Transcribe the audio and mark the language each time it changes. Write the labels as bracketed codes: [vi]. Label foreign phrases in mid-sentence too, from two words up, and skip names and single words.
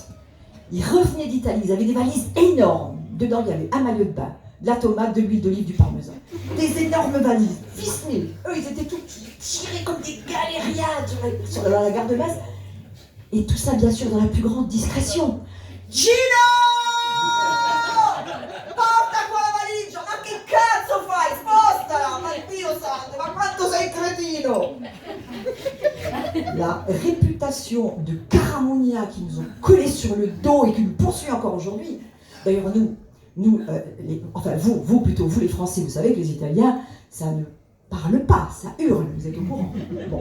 [fr] Ils revenaient d'Italie, ils avaient des valises énormes. Dedans, il y avait un maillot de bain, de la tomate, de l'huile d'olive, du parmesan. Des énormes valises, ficelées. Eux, ils étaient tous tirés comme des galériens sur la gare de Metz. Et tout ça, bien sûr, dans la plus grande discrétion. [it] Gino! Porta qua la valigia! Ma che cazzo fai? Spostala! Ma Dio santo, ma quanto sei cretino! [fr] La réputation de Caramonia qui nous ont collé sur le dos et qui nous poursuit encore aujourd'hui. D'ailleurs, vous plutôt, vous les Français, vous savez que les Italiens, ça ne parle pas, ça hurle, vous êtes au courant. Bon.